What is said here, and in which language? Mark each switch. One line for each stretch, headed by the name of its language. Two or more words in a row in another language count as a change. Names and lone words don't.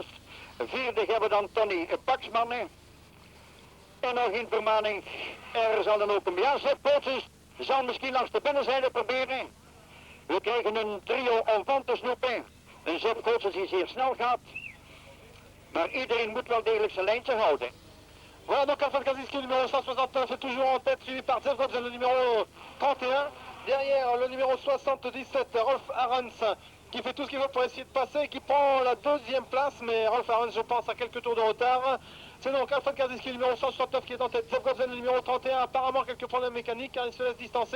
Dutch: Vierde hebben we dan Tony Paxman. En nog een vermaning, er zal dan ook een Zipke Holtzens zal misschien langs de binnenzijde proberen. We krijgen een trio om van te snoepen. Een Zipke Holtzens die zeer snel gaat. Maar iedereen moet wel degelijk zijn lijntje houden.
French: Voilà donc Alfred Kaczynski, numéro 169, est toujours en tête, suivi par Jeff Godzen, le numéro 31. Derrière, le numéro 77, Rolf Arens, qui fait tout ce qu'il veut pour essayer de passer, qui prend la deuxième place, mais Rolf Arens, je pense, a quelques tours de retard. C'est donc Alfred Kaczynski, numéro 169, qui est en tête. Jeff Godzen, le numéro 31, apparemment quelques problèmes mécaniques, car il se laisse distancer.